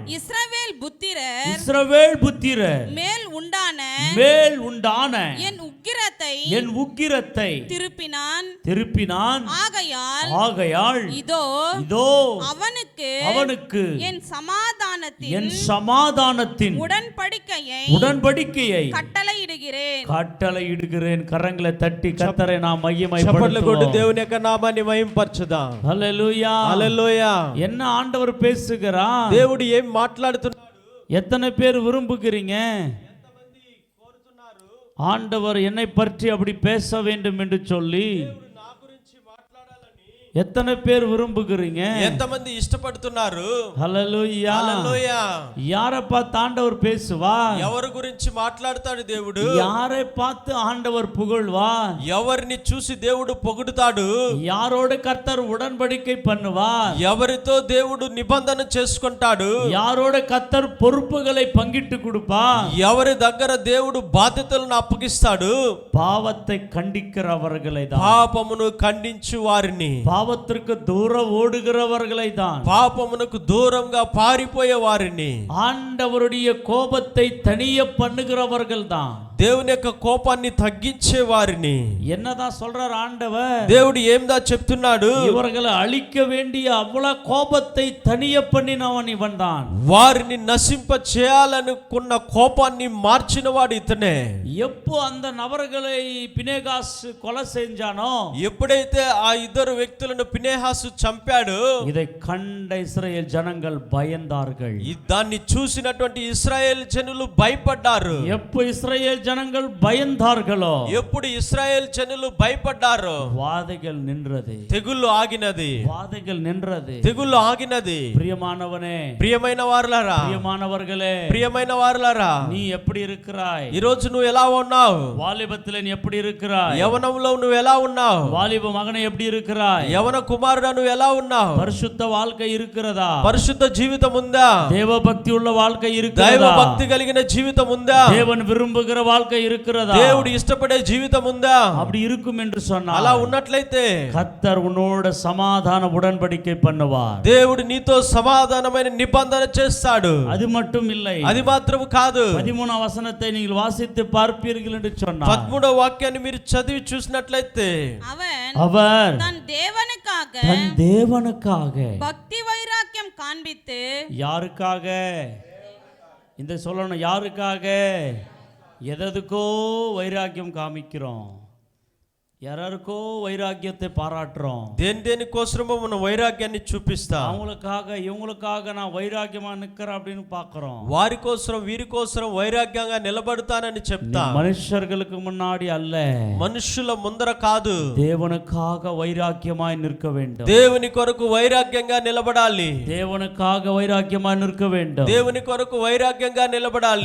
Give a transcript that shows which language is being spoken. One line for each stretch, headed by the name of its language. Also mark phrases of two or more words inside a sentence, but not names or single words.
Tamil: இஸ்ரவேல் புத்திரர் மேல் உண்டான என் உக்கிரத்தை திருப்பினான். ஆகையால் இதோ அவனுக்கு என் சமாதானத்தின் உடன்படிக்கையை கட்டளையிடுகிறேன். கரங்களை தட்டி கர்த்தரை நாம் மகிமைப்படுத்துவோம்.
Telugu: దేవుని యొక్క నామాన్ని మహింపరచుదాం. హల్లెలూయా హల్లెలూయా.
Tamil: என்ன ஆண்டவர் பேசுகிறார்?
Telugu: దేవుడు ఏం మాట్లాడుతున్నాడు?
Tamil: எத்தனை பேர் விரும்புகிறீங்க ஆண்டவர் என்னை பற்றி அப்படி பேச வேண்டும் என்று சொல்லி? எத்தனை பேர் விரும்புகிறீங்க?
Telugu: ఎంతమంది ఇష్టపడుతున్నారు? హల్లెలూయా హల్లెలూయా.
Tamil: யாரை பார்த்து ஆண்டவர் பேசுவா?
Telugu: ఎవరి గురించి మాట్లాడతాడు దేవుడు?
Tamil: யாரை பார்த்து ஆண்டவர் புகழ்வா?
Telugu: ఎవరిని చూసి దేవుడు పొగుడుతాడు?
Tamil: யாரோடு கர்த்தர் உடன்படிக்கை பண்ணுவா?
Telugu: ఎవరితో దేవుడు నిబంధన చేసుకుంటాడు?
Tamil: யாரோடு கர்த்தர் பொறுப்புகளை பங்கிட்டு கொடுப்பா?
Telugu: ఎవరి దగ్గర దేవుడు బాధ్యతలను అప్పగిస్తాడు?
Tamil: பாவத்தை கண்டிக்கிறவர்களை தான்.
Telugu: పాపమును ఖండించు వారిని,
Tamil: பாவத்திற்கு தூரம் ஓடுகிறவர்களை தான்,
Telugu: పాపమునకు దూరంగా పారిపోయే వారిని,
Tamil: ஆண்டவருடைய கோபத்தை தனிய பண்ணுகிறவர்கள் தான்.
Telugu: దేవుని యొక్క కోపాన్ని తగ్గించే వారిని.
Tamil: என்னதான் சொல்றார் ஆண்டவர்?
Telugu: దేవుడు ఏందా చెప్తున్నాడు?
Tamil: இவர்களை அழிக்க வேண்டிய அவ்வளவு கோபத்தை தனிய பண்ணினவன் இவன் தான்.
Telugu: వారిని నశింప చేయాలనుకున్న కోపాన్ని మార్చిన వాడు ఇతనే.
Tamil: எப்போ அந்த நபர்களை பினேகாஸ் கொலை செஞ்சானோ,
Telugu: ఎప్పుడైతే ఆ ఇద్దరు వ్యక్తులను పినేహాసు చంపాడు,
Tamil: இதை கண்ட இஸ்ரவேல் ஜனங்கள் பயந்தார்கள்.
Telugu: దాన్ని చూసినటువంటి ఇశ్రాయేల్ జనులు భయపడ్డారు.
Tamil: எப்போ இஸ்ரவேல் ஜனங்கள் பயந்தார்களோ,
Telugu: ఎప్పుడు ఇశ్రాయేల్ జనులు భయపడ్డారో,
Tamil: வாதைகள் நின்றது,
Telugu: తెగుళ్ళు ఆగినది.
Tamil: வாதைகள் நின்றது,
Telugu: తెగుళ్ళు ఆగినది.
Tamil: பிரியமானவனே,
Telugu: ప్రియమైన వారలారా,
Tamil: பிரியமானவர்களே,
Telugu: ప్రియమైన వారలారా,
Tamil: நீ எப்படி இருக்கிறாய்?
Telugu: ఈ రోజు నువ్వు ఎలా ఉన్నావు?
Tamil: வாலிபத்திலே நீ எப்படி இருக்கிறாய்?
Telugu: యవనంలో నువ్వు ఎలా ఉన్నావు?
Tamil: வாலிப மகனே எப்படி இருக்கிறாய்?
Telugu: యవన కుమారుడా నువ్వు ఎలా ఉన్నావు?
Tamil: பரிசுத்த வாழ்க்கை இருக்கிறதா?
Telugu: పరిశుద్ధ జీవితం ఉందా?
Tamil: தேவ பக்தி உள்ள வாழ்க்கை இருக்கிறதா?
Telugu: దైవ భక్తి కలిగిన జీవితం ఉందా?
Tamil: தேவன் விரும்புகிற வாழ்க்கை இருக்கிறதா?
Telugu: దేవుడు ఇష్టపడే జీవితం ఉందా?
Tamil: அப்படி இருக்கும் என்று சொன்னார்.
Telugu: అలా ఉన్నట్లయితే
Tamil: கர்த்தர் உன்னோட சமாதான உடன்படிக்கை பண்ணுவார்.
Telugu: దేవుడు నీతో సమాధానమైన నిబంధన చేస్తాడు.
Tamil: அது மட்டும் இல்லை,
Telugu: అది మాత్రం కాదు.
Tamil: 13వ వచనத்தை நீங்கள் வாசித்து பார்ப்பீர்கள் என்று சொன்னார்.
Telugu: 13వ వాక్యాన్ని మీరు చదివి చూసినట్లయితే,
Tamil: அவர் தன் தேவனுக்காக பக்தி வைராக்கியம் காண்பித்து, யாருக்காக? இந்த சொல்லணும், யாருக்காக? எதற்கோ வைராக்கியம் காமிக்கிறோம், யாருக்கோ வைராக்கியத்தை பாராட்டுறோம்.
Telugu: దేని కోసమో మనం వైరాగ్యాన్ని చూపిస్తాం.
Tamil: அவங்களுக்காக இவங்களுக்காக நான் வைராக்கியமா நிக்கிறேன் அப்படின்னு பார்க்கிறோம்.
Telugu: వారి కోసం వీరి కోసం వైరాగ్యంగా నిలబడతానని చెప్తా.
Tamil: மனுஷர்களுக்கு முன்னாடி அல்ல,
Telugu: మనుషుల ముందర కాదు,
Tamil: தேவனுக்காக வைராக்கியமாய் நிற்க வேண்டும்.
Telugu: దేవుని కొరకు వైరాగ్యంగా నిలబడాలి.
Tamil: தேவனுக்காக வைராக்கியமாய் நிற்க வேண்டும்.
Telugu: దేవుని కొరకు వైరాగ్యంగా నిలబడాలి.